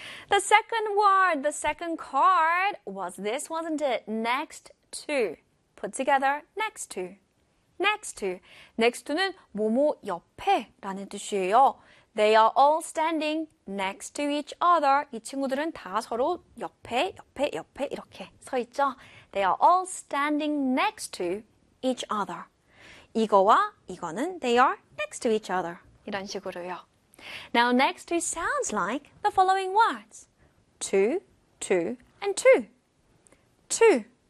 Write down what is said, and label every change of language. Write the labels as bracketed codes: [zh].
[en] The second word, the second card was this, wasn't it? Next to. Put together, next to. Next to. [ko] Next to는 뭐뭐 옆에 라는 뜻이에요. [en] They are all standing next to each other. [ko] 이 친구들은 다 서로 옆에, 옆에, 옆에 이렇게 서 있죠. [en] They are all standing next to each other. [ko] 이거와 이거는 [en] they are next to each other. [ko] 이런 식으로요. [en] Now next to sounds like the following words. To, to, and to. To.